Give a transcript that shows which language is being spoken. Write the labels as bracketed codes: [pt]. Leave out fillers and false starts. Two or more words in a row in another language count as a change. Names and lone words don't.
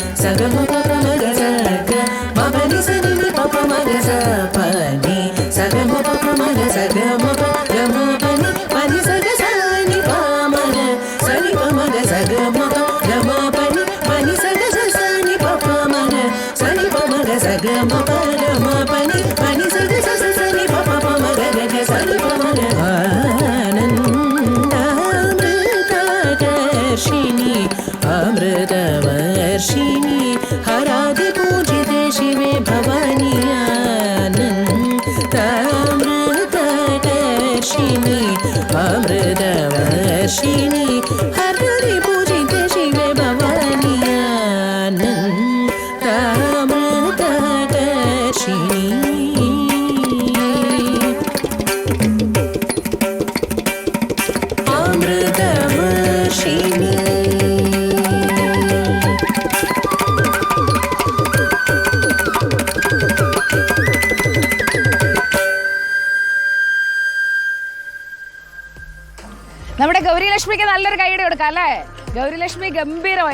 [sa] సగ మగ మగ సగ మగని సని పప మగ స పని సగ మగ మగ సగ మగ గమ పని పని సగ సని ప మగ సని ప మగ సగ మగ గమ పని పని సగ సని పప మగ సని ప మగ సగ మగ గమ పని పని సగ సని పప మగ గగ సని ప మగ आनन्दामृतवर्षिणि अमृतवर्षिणि हरादि पूजिते शिवे भवानी आनन्दामृतवर्षिणि अमृतवर्षिणि हरादि पूजिते शिवे भवानी आनन्दामृतवर्षिणि अमृतवर्षिणि [ml] നമ്മുടെ ഗൗരിലക്ഷ്മിക്ക് നല്ലൊരു കൈയ്യടി കൊടുക്കാം അല്ലേ? ഗൗരിലക്ഷ്മി ഗംഭീരമായി.